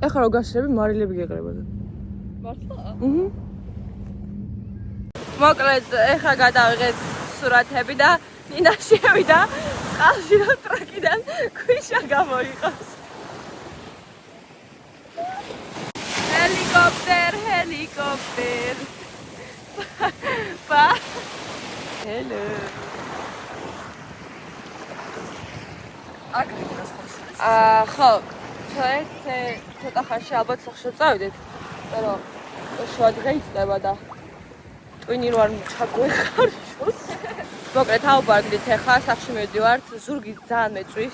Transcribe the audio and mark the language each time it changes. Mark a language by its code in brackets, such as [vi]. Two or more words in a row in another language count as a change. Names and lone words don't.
[ka] ეხლა რო გაშრები მარილები გეყრებოდა. მართლა? მოკლედ, ეხლა გადავიღეთ სურათები და ნინა შევიდა წყალში რომ ტრაკიდან ქვიშა გამოიყოს. [en] Helicopter, helicopter. [ka] Pa. Hello. ხო, ეს ცოტა ხანში ალბათ სახში წავიდეთ. მაგრამ შუა დღე იწყება და ტვინი რო არ ჩაგვეხარშოს. მოკლედ ავბარგდით ახლა სახში მივდივართ, ზურგი ძალიან მეწვის.